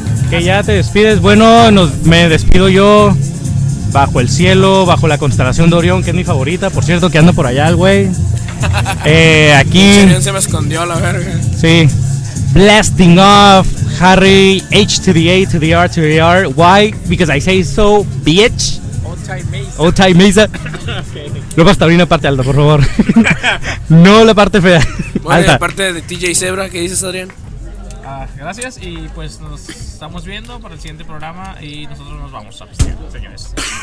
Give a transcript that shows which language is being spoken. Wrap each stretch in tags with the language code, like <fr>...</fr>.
<es>Que ya te despides. Bueno, me despido yo. Bajo el cielo, bajo la constelación de Orión, que es mi favorita, por cierto, que anda por allá el güey. Aquí. Orión se me escondió a la verga. Sí.</es> <en>Blasting off, Harry, H to the A to the R to the R. Why? Because I say so, bitch. Old time Mesa.</en> <es>Luego hasta una parte alta, por favor. No la parte fea. Bueno, alta. La parte de TJ Zebra, ¿qué dices, Adrián? Gracias y pues nos estamos viendo para el siguiente programa y nosotros nos vamos a festejar, señores.</es>